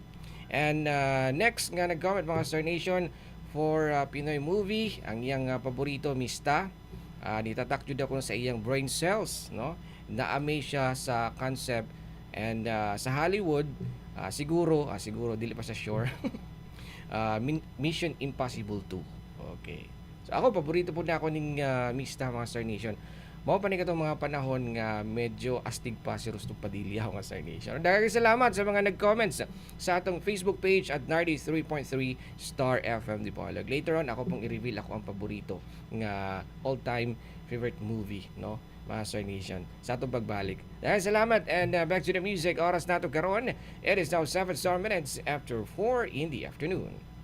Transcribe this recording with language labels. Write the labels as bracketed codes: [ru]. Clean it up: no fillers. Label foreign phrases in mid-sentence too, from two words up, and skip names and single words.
[ceb] And next nga nag-comment, mga Star Nation, [en] for Pinoy movie, [ceb] ang iyang paborito, Mista. Nitatak jud ako sa iyang [en] brain cells, [ceb] no? Na-amaze siya sa concept. And sa Hollywood, siguro dili pa sa sure. Mission Impossible 2. Okay. So ako, paborito po na ako ning Mista, mga Star Nation. Mao pa ni katong mga panahon nga medyo astig pa si Rusto Padilla, mga Star Nation. Daghang salamat sa mga nag-comments sa atong [en] Facebook page [ceb] at 93.3 Star FM Dipolog. [en] Later on, [ceb] ako pong i-reveal ako ang paborito nga [en] all-time favorite movie, [ceb] no, mga Star Nation, sa atong pagbalik. Daghang salamat, [en] and back to the music. [ceb] Oras nato karon. [en] It is now 7 minutes after 4 in the afternoon.